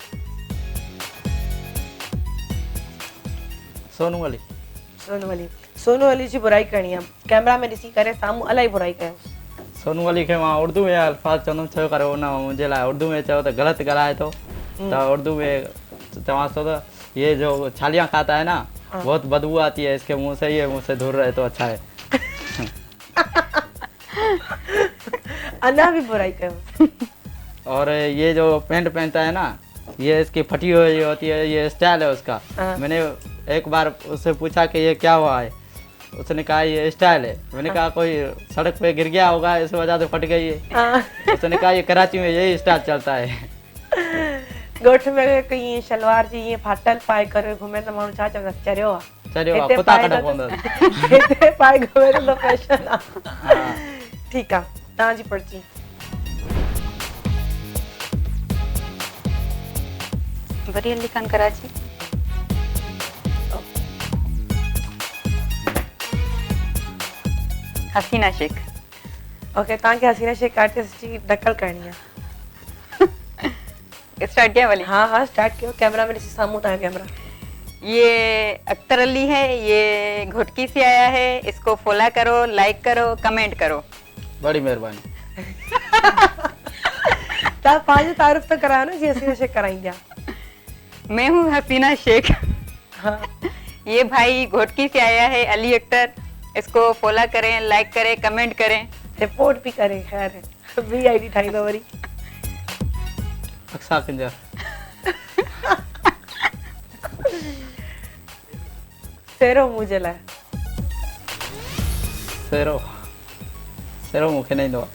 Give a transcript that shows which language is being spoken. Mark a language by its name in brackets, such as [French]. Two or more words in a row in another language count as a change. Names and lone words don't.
[Sindhi] सोनू अली। सोनू अली जी बुराई करणी आहे, कैमरा में ॾिसी करे साम्हूं इलाही बुराई कयोसि। सोनू अली खे मां उर्दू में अल्फाज़ चवंदुमि, छो करे हुन मुंहिंजे लाइ उर्दू में चयो त ग़लति ॻाल्हाए थो, त उर्दू में चवांसि थो त [Urdu] یہ جو چھالیاں کھاتا ہے نا بہت بدبو آتی ہے، اسکے منہ سے یہ منہ سے دور رہے تو اچھا ہے. [Sindhi] अना भी बुराई कयोसि। [Urdu] اور یہ جو پینٹ پہنتا ہے نا، یہ اسکی پھٹی ہوئی ہوتی ہے، یہ اسٹائل ہے اسکا. میں نے ایک بار اس سے پوچھا کہ یہ کیا ہوا ہے، اس نے کہا یہ اسٹائل ہے. میں نے کہا کوئی سڑک پہ گر گیا ہوگا اس وجہ سے پھٹ گئی ہے. हाँ। اس نے کہا یہ کراچی میں یہی اسٹائل چلتا ہے. [Sindhi] ॻोठ में कहीं शलवार जी ईअं फाटल पाए करे घुमे त माण्हू छा चवंदा चरियो आहे। चरियो आहे, हिते कुता पाए कढ त- पवंदसि। हिते पाए घुमे त फैशन आहे। हाँ। ठीकु आहे, तव्हांजी पर्ची। बरी अली खान कराची। हसीना शेख। ओके, तव्हांखे हसीना शेख आर्टिस्ट जी नकल करणी आहे। [Urdu] اسٹارٹ کیا والی. [Sindhi] हाँ हाँ, स्टार्ट कयो। कैमरा में ॾिसी साम्हूं तव्हां कैमरा। [Urdu] یہ اختر علی ہے، یہ گھوٹکی سے آیا ہے، اسکو فالو کرو، لائک کرو، کمنٹ کرو. بڑی مہربانی. [Sindhi] तव्हां पंहिंजी तारीफ़ त करायो न, जीअं हसीना शेख कराईंदी आहे। [Urdu] میں ہوں حسینہ شیخ. हाँ। یہ بھائی گھوٹکی سے آیا ہے، علی اختر، اسکو فالو کریں، لائک کریں، کمنٹ کریں. رپورٹ بھی کرے. [Sindhi] खैर ॿी आईडी ठाहींदो वरी। अक्सा किंजर। सेरो मुंहिंजे लाइ। सेरो सेरो मूंखे न ईंदो आहे।